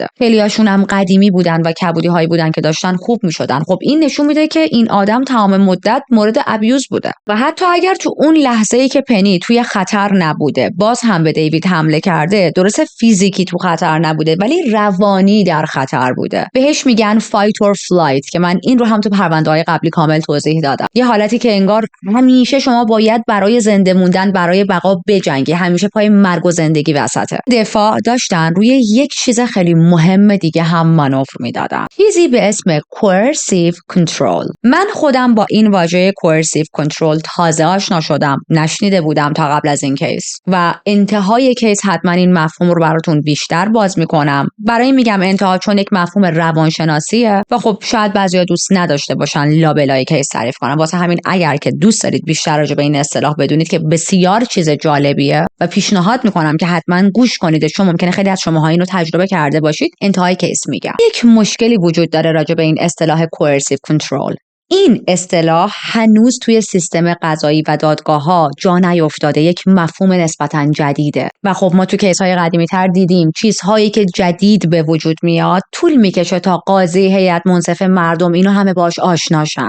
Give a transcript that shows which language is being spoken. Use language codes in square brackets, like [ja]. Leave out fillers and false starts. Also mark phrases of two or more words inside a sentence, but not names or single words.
[fa] خیلی‌هاشون هم قدیمی بودن و کبودی‌هایی بودن که داشتن خوب می‌شدن. خب این نشون میده که این آدم تمام مدت مورد ابیوز بوده و حتی اگر تو اون لحظه‌ای که پنی توی خطر نبوده باز هم به دیوید حمله کرده، درسته فیزیکی تو خطر نبوده ولی روانی در خطر بوده. بهش میگن [en] fight or flight [fa] که من این رو هم تو پرونده‌های قبلی کامل توضیح دادم. یه حالتی که انگار همیشه شما باید برای زنده موندن برای بقا بجنگی، همیشه پای مرگ و زندگی وسطه. دفاع داشتن روی یک چیز خیلی مهم دیگه هم مانور میدادن، چیزی به اسم [en] coercive control. [fa] من خودم با این واژه [en] coercive control [fa] تازه آشنا شدم، نشنیده بودم تا قبل از این کیس و انتهای کیس حتما این مفهوم رو براتون بیشتر باز میکنم. برای میگم انتها چون یک مفهوم روانشناسیه و خب شاید بعضیا دوست نداشته باشن لابلای کیس تعریف کنم، واسه همین اگر که دوست دارید بیشتر راجع به این اصطلاح بدونید که بسیار چیز جالبیه و پیشنهاد میکنم که حتما گوش کنید، چون ممکنه خیلی از شماها اینو تجربه کرده باشید. انتهای کیس میگم. یک مشکلی وجود داره راجع به این اصطلاح [en] coercive control. [fa] این اصطلاح هنوز توی سیستم قضایی و دادگاه‌ها جا نیفتاده، یک مفهوم نسبتاً جدیده و خب ما تو کیس‌های قدیمی‌تر دیدیم چیزهایی که جدید به وجود میاد طول میکشه تا قاضی، هیئت منصفه، مردم اینو همه باش آشناشن.